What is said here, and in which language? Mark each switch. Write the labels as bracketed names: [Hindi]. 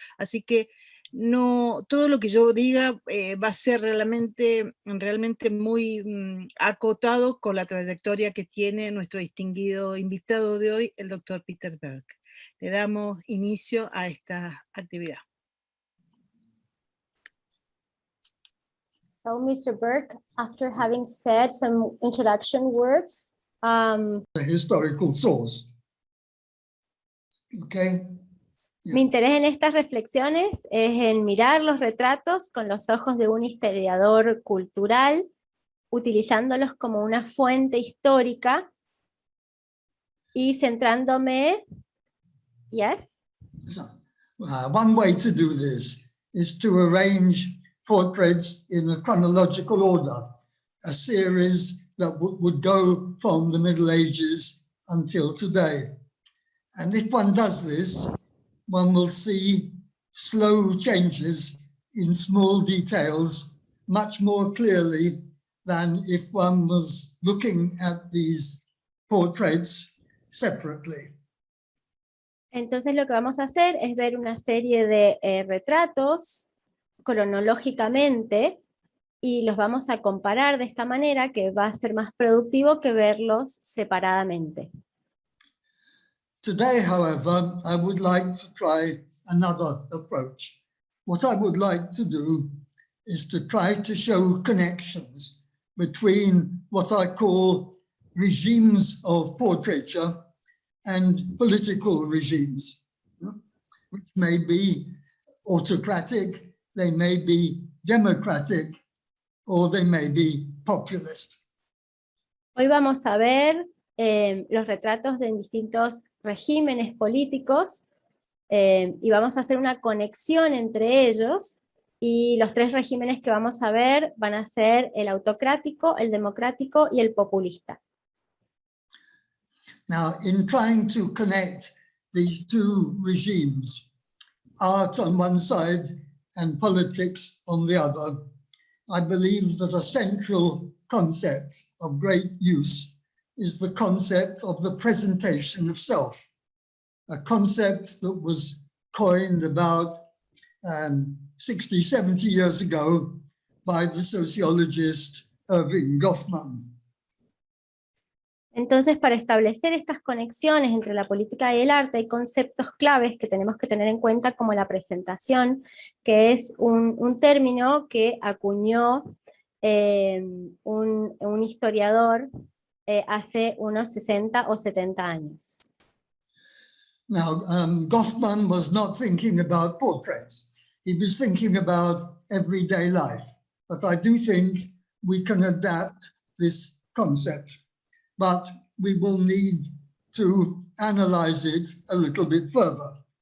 [Spanish] Así que no, todo lo que yo diga va a ser realmente muy acotado con la trayectoria que tiene nuestro distinguido invitado de hoy, el doctor Peter Berg. Le damos inicio a esta actividad. [English] So, Mr. Berg, after having said some introduction words, the historical source. Okay. [Spanish] Mi interés en estas reflexiones es en mirar los retratos con los ojos de un historiador cultural, utilizándolos como una fuente histórica y centrándome. [English] Yes? So, one way to do this is to arrange portraits in a chronological order, a series that would go from the Middle Ages until today. And if one does this, one will see slow changes in small details much more clearly than if one was looking at these portraits separately. [Spanish] Entonces lo que vamos a hacer es ver una serie de retratos cronológicamente y los vamos a comparar de esta manera, que va a ser más productivo que verlos separadamente. [English] Today, however, I would like to try another approach. What I would like to do is to try to show connections between what I call regimes of portraiture and political regimes, which may be autocratic, they may be democratic, or they may be populist. [Spanish] Hoy vamos a ver los retratos de distintos regímenes políticos y vamos a hacer una conexión entre ellos, y los tres regímenes que vamos a ver van a ser el autocrático, el democrático y el populista. [English] Now, in trying to connect these two regimes, art on one side and politics on the other, I believe that a central concept of great use is the concept of the presentation of self, a concept that was coined about 60, 70 years ago by the sociologist Erving Goffman. [Spanish] Entonces, para establecer estas conexiones entre la política y el arte, hay conceptos claves que tenemos que tener en cuenta, como la presentación, que es un término que acuñó un historiador hace unos 60 o 70 años. [English] Now, Goffman was not thinking about portraits. He was thinking about everyday life. But I do think we can adapt this concept, but we will need to analyze it a little bit further.